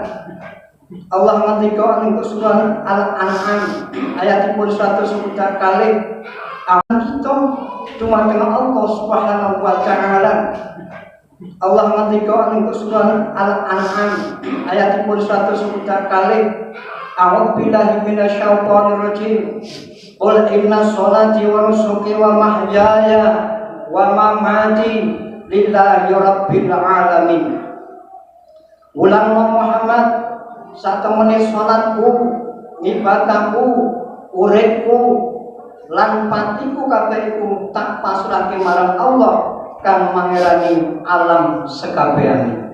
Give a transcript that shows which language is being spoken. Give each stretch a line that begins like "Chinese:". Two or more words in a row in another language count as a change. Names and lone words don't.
Javanese: Allah ngendika ing surah Al-An'am ayatipun 100 kalih, aman kita dumateng Allah
Arabic: سبحانه وتعالى.
Javanese: Allah ngendika ing surah Al-An'am ayatipun 100 kalih,
Arabic: أعوذ بالله من الشيطان الرجيم. قل إن صلاتي ونسكي ومحياي ومماتي لله رب العالمين.
Javanese: Ulang Muhammad, satemene salatku, ibadahku, uripku lan patiku kabeh iku tak pasrahke marang Allah kang mangerani alam sekabehane.